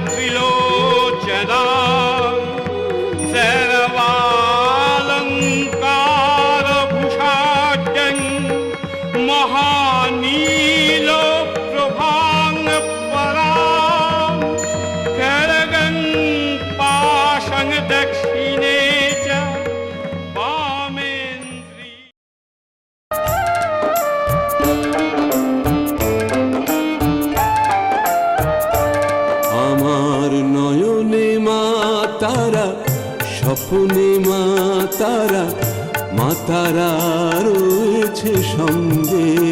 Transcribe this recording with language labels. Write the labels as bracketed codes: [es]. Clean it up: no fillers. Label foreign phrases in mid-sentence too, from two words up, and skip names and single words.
[sa] त्रिलोचनां सर्वालङ्कारभूषाढ्यं महानीलप्रभां परां खड्गं पाशं दक्षिणे च वामेन्द्री। [bn] আমার নয়নে মা তারা স্বপ্নে মা তারা, মা তারা রয়েছে সঙ্গে।